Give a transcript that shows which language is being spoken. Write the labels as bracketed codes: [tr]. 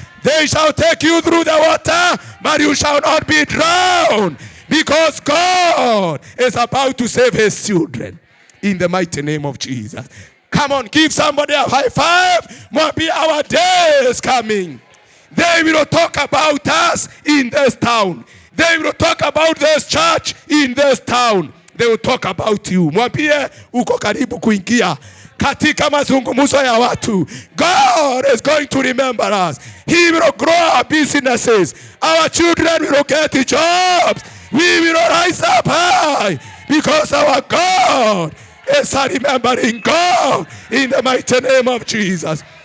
[en] They shall take you through the water, but you shall not be drowned, because God is about to save His children. In the mighty name of Jesus. Come on, give somebody a high five. Maybe our day is coming. They will talk about us in this town. They will talk about this church in this town. They will talk about you. [sw] Mwambie uko karibu kuingia katika mazungumzo ya watu. [en] God is going to remember us. He will grow our businesses. Our children will get jobs. We will rise up high because our God is a remembering God in the mighty name of Jesus.